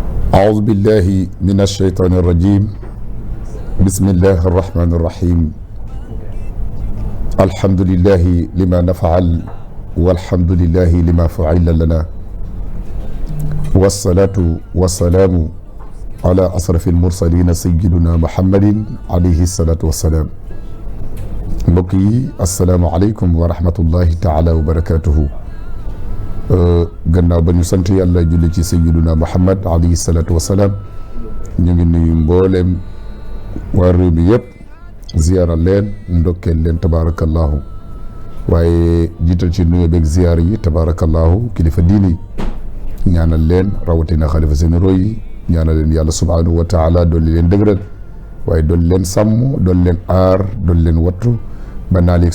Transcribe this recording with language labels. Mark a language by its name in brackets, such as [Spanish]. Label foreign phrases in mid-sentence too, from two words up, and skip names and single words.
[Arabic] أعوذ بالله من الشيطان الرجيم بسم الله الرحمن الرحيم الحمد لله لما نفعل والحمد لله لما فعل لنا والصلاة والسلام على أشرف المرسلين سيدنا محمد عليه الصلاة والسلام [Wolof] mbokk yi [Arabic] السلام عليكم ورحمة الله تعالى وبركاته [Wolof] gannaaw ba ñu sant yàlla julli ci [Arabic] سيدنا محمد عليه الصلاة والسلام [Wolof] ñu ngi nuyu mbooleem waa réew mi yëpp ziyaara leen ndokkeel leen tabaarakallahu waaye jiital ci nuyoo beeg ziyaara yi tabaarakallahu kilifa diini ñaanal leen rawatina xalifa généraux yi ñaanal leen yàlla [Arabic] سبحانه وتعالى [Wolof] dolli leen dëgëral waaye dolli leen sàmm dolli leen aar dolli leen wattu ba naa léegi